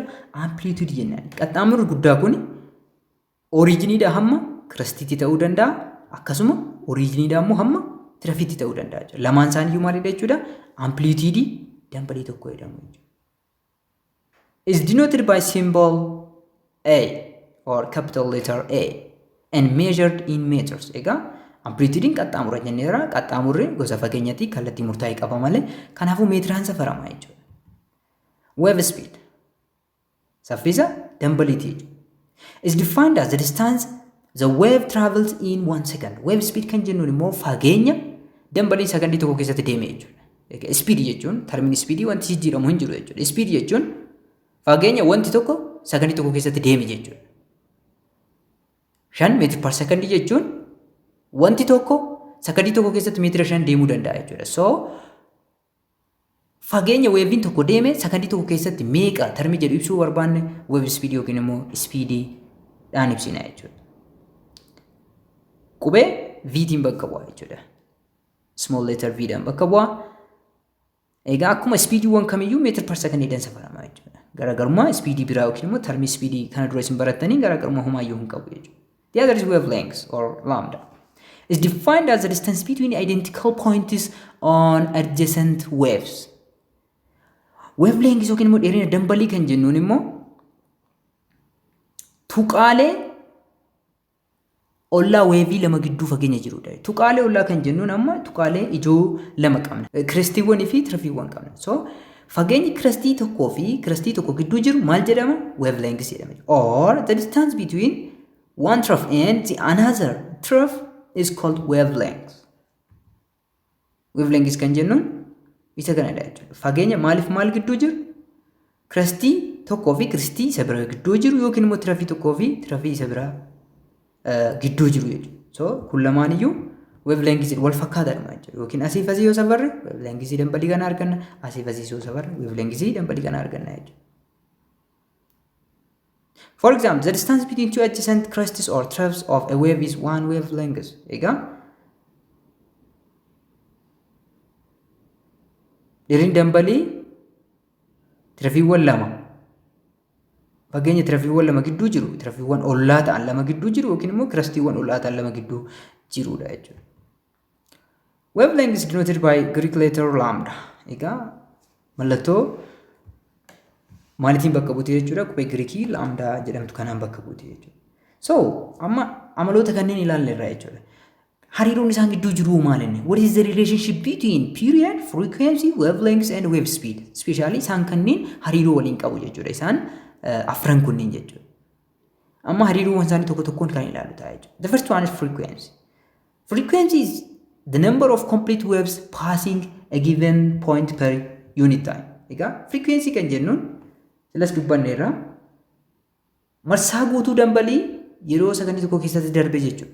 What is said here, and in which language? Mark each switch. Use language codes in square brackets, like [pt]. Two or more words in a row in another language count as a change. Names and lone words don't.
[om] Amplitude jennaan. Qaxxaamurri guddaa kun oriijiniidha hamma kirestiitti ta'uu danda'a. Akkasuma oriijiniidha immoo hamma tirafiitti ta'uu danda'a jechuudha. Lamaan isaanii iyyuu maalidha jechuudha? Amplitude dambalii tokko jedhamu jechuudha. [en] is denoted by symbol A or capital letter A and measured in meters. [om] Egaa amplitude qaxxaamura jenneera. Qaxxaamurri gosa fageenyaatii kallattii murtaa'e qaba malee kanaafuu meetiraan safarama jechuudha. [en] Wave speed [om] saffisa dambaliitii [en] is defined as the distance the wave travels in 1 second. Wave speed [om] kan jennuun immoo fageenya dambalii sakandii tokko keessatti deeme jechuudha. Speed jechuun termiin speed wanti jijjiiramu hin jiru jechuudha. Speed jechuun fageenya wanti tokko sakandii tokko keessatti deeme jechuudha. 5 meetira [en] per second [om] jechuun wanti tokko sakandii tokko keessatti meetira 5 deemuu danda'a jechuudha. So fageenya weeviin tokko deeme sakandii tokko keessatti meeqa termii jedhu ibsuu barbaanne [en] wave speed [om] yookiin immoo speedii dhaan ibsina jechuudha. Qubee v-tiin bakka bu'a jechuudha. [en] Small letter v [om] dhaan bakka bu'a. Egaa akkuma speediiwwan kamiyyuu meetira [en] per second [om] dhaan safarama jechuudha. Garaagarummaa speedii biraa yookiin immoo termii speedii kana dura isin barattanii garaagarummaa homaayyuu hin qabu jechuudha. [en] The other is wavelength or lambda. Is defined as the distance between identical points on adjacent waves. [om] Wavelength yookiin immoo dheerina dambalii kan jennuun immoo tuqaalee ollaa weevii lama gidduu fageenya jirudha. Tuqaalee ollaa kan jennuun amma tuqaalee ijoo lama qabna. Kiristiiwwanii fi tirafiiwwan qabna. So fageenyi kiristii tokkoo fi kiristii tokko gidduu jiru maal jedhama? Wavelength jedhama. [en] Or the distance between one trough and the another trough is called wavelength. [om] Wavelength kan jennuun isa kanadha jechuudha. Fageenya maaliif maal gidduu jiru? Kiristii tokkoo fi kiristii isa biraa gidduu jiru yookiin immoo tirafii tokkoo fi tirafii isa biraa gidduu jiru jechuudha. So kun lamaan iyyuu wavelength wal fakkaataadha jechuudha. Yookiin asiif asii yoo safarre wavelength dambalii kana arganna. Asiif asii yoo safarre wavelength dambalii kana arganna jechuudha. [en] For example, the distance between two adjacent crests or troughs of a wave is one wavelength. [om] Egaa dheerinni dambalii tirafiiwwan lama fageenya tirafiiwwan lama gidduu jiru tirafiiwwan ollaa ta'an lama gidduu jiru yookiin immoo kiristiiwwan ollaa ta'an lama gidduu jirudha jechuudha. [en] Wavelength is denoted by Greek letter lambda. [om] Egaa mallattoo maalitiin bakka buute jechuudha? Qubee Giriikii lambda jedhamtu kanaan bakka buute jechuudha. So amma amaloota kanneen ilaalleerra jechuudha. Hariiroon isaan gidduu jiru maal inni? [en] What is the relationship between period, frequency, wavelength and wave speed? [om] Especially isaan kanneen hariiroo waliin qabu jechuudha. Isaan afran kunniin jechuudha. Amma hariiroowwan isaanii tokko tokkoon kan ilaalu ta'a jechuudha. [en] The first one is frequency. Frequency is the number of complete waves passing a given point per unit time. [om] Egaa frequency kan jennuun silas dubbanneerra marsaa guutuu dambalii yeroo sakandii tokko keessatti darbe jechuudha.